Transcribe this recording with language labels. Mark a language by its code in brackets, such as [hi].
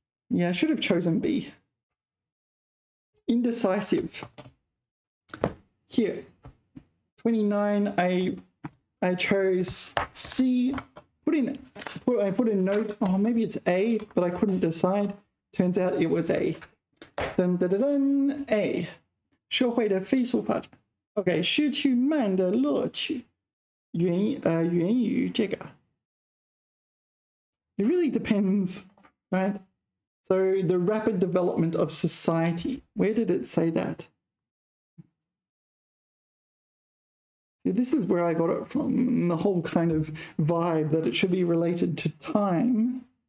[en] Yeah, I should have chosen B. Indecisive. Here. 29, I chose C. I put in note, oh, maybe it's A, but I couldn't decide. Turns out it was A. Dun, dun, dun, dun, A. [zh] 社会的飞速发展 OK 失去慢的乐趣源于这个 [en] It really depends, right? So the rapid development of society, where did it say that? See, this is where I got it from, the whole kind of vibe that it should be related to time.